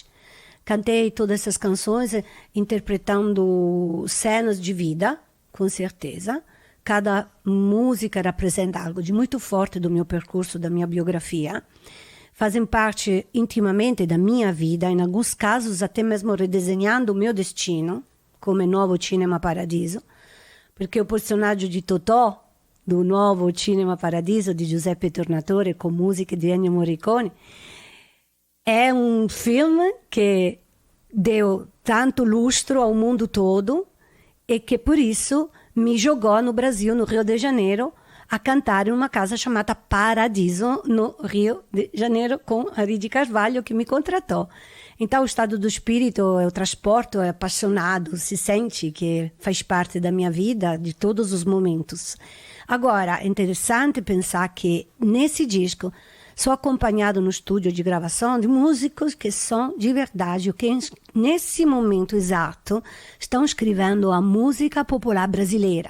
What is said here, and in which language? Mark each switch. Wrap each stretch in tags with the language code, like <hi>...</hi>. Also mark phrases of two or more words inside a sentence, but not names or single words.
<pt>Cantei todas essas canções interpretando cenas de vida, com certeza. Cada música representa algo de muito forte do meu percurso, da minha biografia. Fazem parte intimamente da minha vida, em alguns casos até mesmo redesenhando o meu destino,</pt> <it>come Nuovo Cinema Paradiso, perché il personaggio di Totò, do Nuovo Cinema Paradiso di Giuseppe Tornatore con musiche di Ennio Morricone, è un film che</it> <pt>deu tanto lustro ao mundo todo e che por isso mi jogò no Brasil, no Rio de Janeiro,</pt> <it>a cantare in una casa</it> <pt>chamada Paradiso, no Rio de Janeiro, com Ari de Carvalho, que me contratou. Então, o estado do espírito, o transporte é apaixonado, se sente que faz parte da minha vida, de todos os momentos. Agora, é interessante pensar que nesse disco sou acompanhado no estúdio de gravação de músicos que são de verdade, que nesse momento exato estão escrevendo a música popular brasileira,</pt>